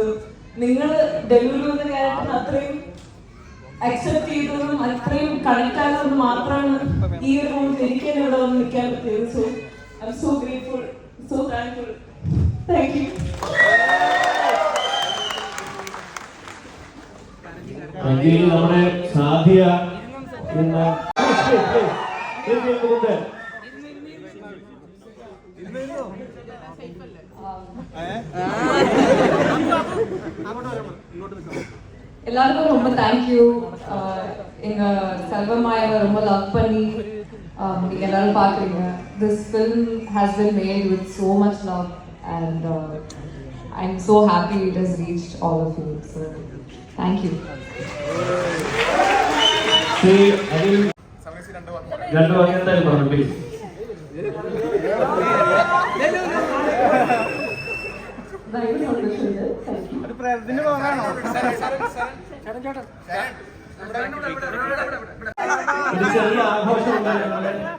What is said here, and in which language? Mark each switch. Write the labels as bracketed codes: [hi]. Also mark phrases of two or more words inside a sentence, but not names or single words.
[ml] നിങ്ങൾ ഡെലിവറി എന്ന ക്യാരക്ടറിന് അത്രയും അക്സെപ്റ്റ് ചെയ്തതും അത്രയും കണക്ട് ആയതുകൊണ്ട് മാത്രമാണ് ഈ ഒരു മൊമെന്റിൽ എനിക്ക് തന്നെ ഇവിടെ വന്ന് നിൽക്കാൻ പറ്റിയത്. [en] So I am so grateful, so thankful. Thank you. [ml] നമ്മുടെ സാധ്യ [ta] எல்லாருக்கும் ரொம்ப தேங்க்யூ. எங்க செல்வமாயவை ரொம்ப லவ் பண்ணி நீங்க எல்லாரும் பாக்குறீங்க. [en] This film has been made with so much love and I'm so happy it has reached all of you. So thank you. [ml] രണ്ട് വാക്യത്തായി പറഞ്ഞു പ്ലീസ്. ഒരു ചെറിയ ആഘോഷം ഉണ്ടായിരുന്നു.